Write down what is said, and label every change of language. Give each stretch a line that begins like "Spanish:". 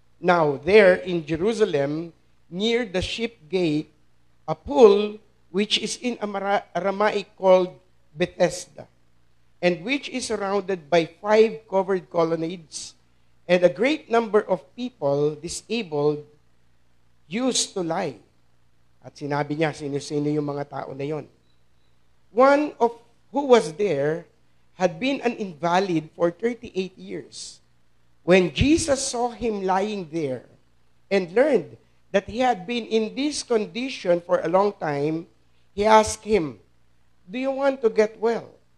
English: Now, there in Jerusalem, near the Sheep Gate, a pool which is in Aramaic called Bethesda, and which is surrounded by 5 covered colonnades, and a great number of people, disabled, used to lie.
Filipino: At sinabi niya, sino-sino yung mga tao na yon.
English: One of who was there had been an invalid for 38 years. When Jesus saw him lying there and learned that he had been in this condition for a long time, he asked him, "Do you want to get well?"